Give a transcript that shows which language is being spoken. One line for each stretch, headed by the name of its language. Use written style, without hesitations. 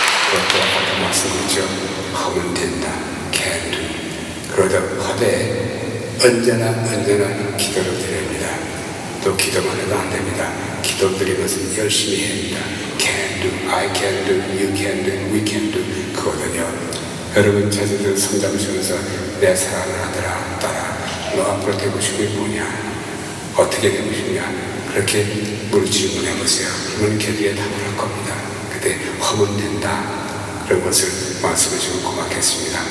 Korean: 그것도 아까 말씀드렸죠. 하면 된다.
English: can do.
Korean: 그러다 하되 언제나 기도를 드립니다. 또 기도만 해도 안 됩니다. 기도 드리는 것은 열심히 해야 합니다.
English: can do, I can do, you can do, we can do
Korean: 그거든요. 여러분 자녀들 성장시면서 내 사랑하는 아들아, 딸아, 너 앞으로 되고 싶은 게 뭐냐? 어떻게 되고 싶냐? 그렇게 질문해보세요. 그러면 걔들이 답을 할 겁니다. 그때 하면 된다. 그런 것을 말씀해주면 고맙겠습니다.